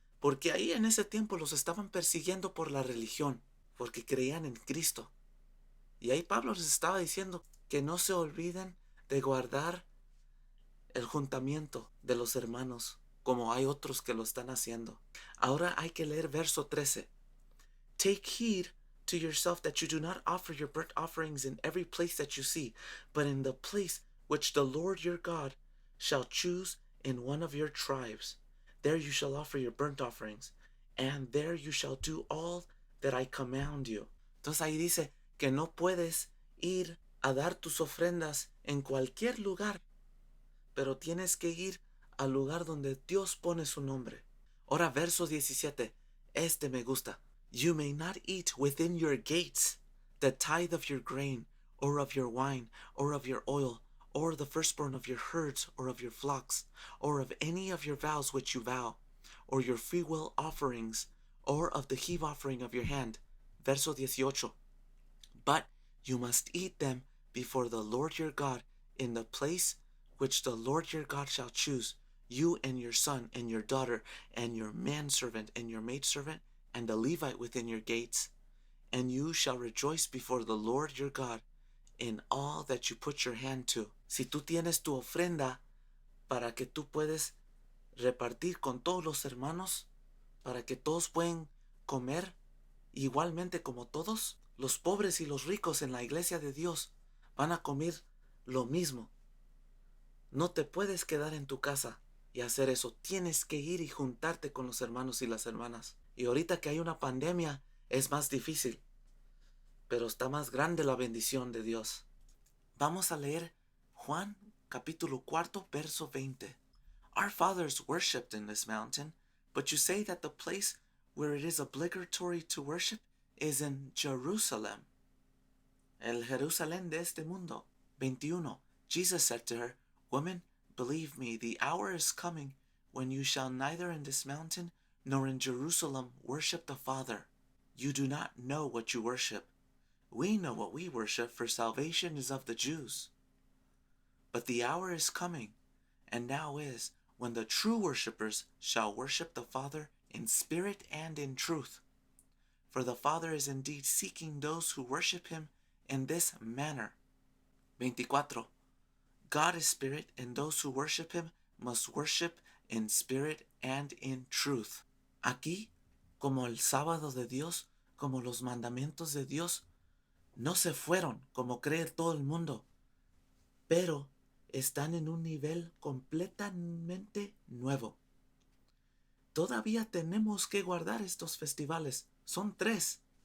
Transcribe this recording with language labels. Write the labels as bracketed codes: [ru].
[es] Porque ahí en ese tiempo los estaban persiguiendo por la religión, porque creían en Cristo. Y ahí Pablo les estaba diciendo que no se olviden de guardar el juntamiento de los hermanos, como hay otros que lo están haciendo. Ahora hay que leer verso 13. [en] Take heed to yourself that you do not offer your burnt offerings in every place that you see, but in the place which the Lord your God shall choose in one of your tribes. There you shall offer your burnt offerings, and there you shall do all that I command you. [es] Entonces ahí dice que no puedes ir a dar tus ofrendas en cualquier lugar, pero tienes que ir al lugar donde Dios pone su nombre. Ahora verso 17. Este me gusta. [en] You may not eat within your gates the tithe of your grain, or of your wine, or of your oil, or the firstborn of your herds, or of your flocks, or of any of your vows which you vow, or your freewill offerings, or of the heave offering of your hand. [es] Verso 18. [en] But you must eat them before the Lord your God in the place which the Lord your God shall choose, you and your son and your daughter and your manservant and your maidservant and the Levite within your gates. And you shall rejoice before the Lord your God in all that you put your hand to. [es] Si tú tienes tu ofrenda para que tú puedes repartir con todos los hermanos, para que todos puedan comer igualmente como todos, los pobres y los ricos en la iglesia de Dios van a comer lo mismo. No te puedes quedar en tu casa y hacer eso. Tienes que ir y juntarte con los hermanos y las hermanas. Y ahorita que hay una pandemia es más difícil, pero está más grande la bendición de Dios. Vamos a leer Juan capítulo 4 verso 20. [en] Our fathers worshipped in this mountain, but you say that the place where it is obligatory to worship is in Jerusalem. [es] El Jerusalén de este mundo. [en] 21. Jesus said to her, Woman, believe me, the hour is coming when you shall neither in this mountain nor in Jerusalem worship the Father. You do not know what you worship. We know what we worship, for salvation is of the Jews. But the hour is coming, and now is, when the true worshippers shall worship the Father in spirit and in truth. For the Father is indeed seeking those who worship him in this manner. 24. God is spirit, and those who worship him must worship in spirit and in truth. [es] Aquí, como el sábado de Dios, como los mandamientos de Dios, no se fueron como cree todo el mundo, pero están en un nivel completamente nuevo. Todavía tenemos que guardar estos festivales. Son 3.